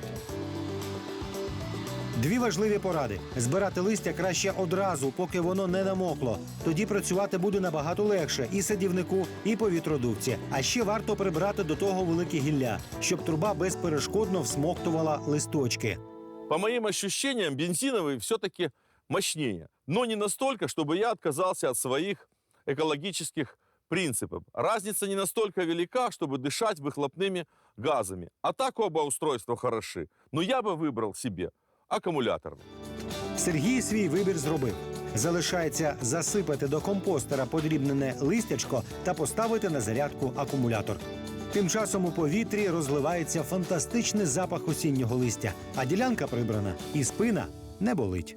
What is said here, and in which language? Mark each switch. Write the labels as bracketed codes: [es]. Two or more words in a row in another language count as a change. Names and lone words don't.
[uk] Дві важливі поради. Збирати листя краще одразу, поки воно не намокло. Тоді працювати буде набагато легше і садівнику, і повітродувці. А ще варто прибрати до того велике гілля, щоб труба безперешкодно всмоктувала листочки. [ru] По моим ощущениям, бензиновый все-таки мощнее. Но не настолько, чтобы я отказался от своих экологических принципов. Разница не настолько велика, чтобы дышать выхлопными газами. А так оба устройства хороши. Но я бы выбрал себе аккумуляторный. [uk] Сергій свій вибір зробив. Залишається засипати до компостера подрібнене листячко та поставити на зарядку акумулятор. Тим часом у повітрі розливається фантастичний запах осіннього листя, а ділянка прибрана і спина не болить.